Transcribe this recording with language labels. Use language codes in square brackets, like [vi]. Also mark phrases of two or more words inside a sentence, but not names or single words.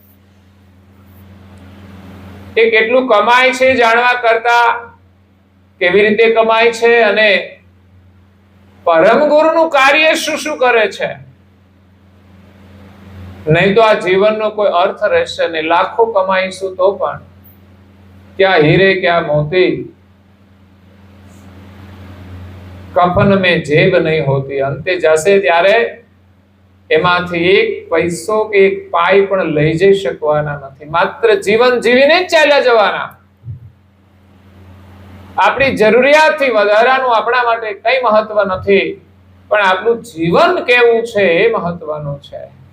[gu] એ કેટલું કમાય છે જાણવા કરતા કેવી રીતે કમાય છે અને પરમ ગુરુનું કાર્ય શું શું કરે છે, નહીં તો આ જીવનનો કોઈ અર્થ રહેશે નહીં. લાખો કમાઈશું તો પણ ક્યાં હીરે ક્યાં મોતી, [hi] कफ़न में जेब नहीं होती. [gu] અંતે જશે ત્યારે એમાંથી એક પૈસો કે એક પાઈ પણ લઈ જઈ શકવાના નથી. માત્ર જીવન જીવીને જ ચાલ્યા જવાના. આપણી જરૂરિયાતથી વધારાનું આપણા માટે કઈ મહત્વ નથી, પણ આપણું જીવન કેવું છે એ મહત્વનું છે.